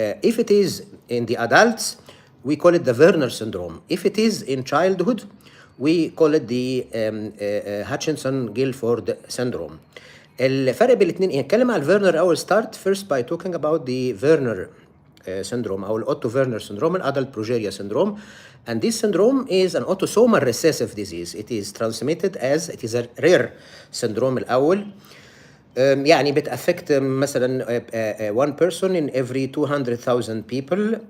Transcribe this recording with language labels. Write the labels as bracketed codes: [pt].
[en] If it is in the adults, we call it the Werner syndrome. If it is in childhood, we call it the Hutchinson-Gilford syndrome. [ar] الفرق بين الاثنين ايه؟ نتكلم على الفيرنر اول. [en] start first by talking about the Werner syndrome او الأوتو Werner syndrome, adult progeria syndrome. And this syndrome is an autosomal recessive disease. It is transmitted as, it is a rare syndrome الأول. [ar] يعني بتأفكت مثلا [en] one person in every 200,000 people.